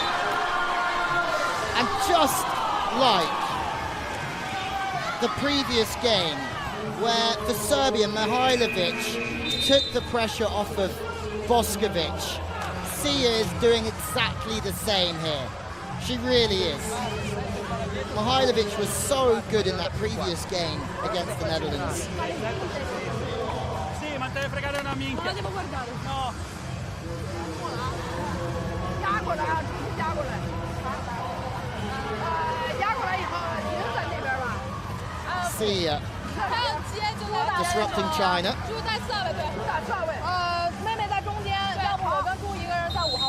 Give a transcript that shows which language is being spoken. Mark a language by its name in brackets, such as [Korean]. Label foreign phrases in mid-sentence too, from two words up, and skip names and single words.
[English] And just like the previous game, where for Serbia, Mihailovic took the pressure off of Boskovic, Sia is doing exactly the same here. She really is. Mihailovic was so good in that previous game against the Netherlands. [Italian] Sì, ma te deve fregare una minchia. Non la devo guardare. No. [English] Sia disrupting China. [Chinese] 猪在4位，对，猪在2位。妹妹在中间，要不我跟猪一个人在5号位。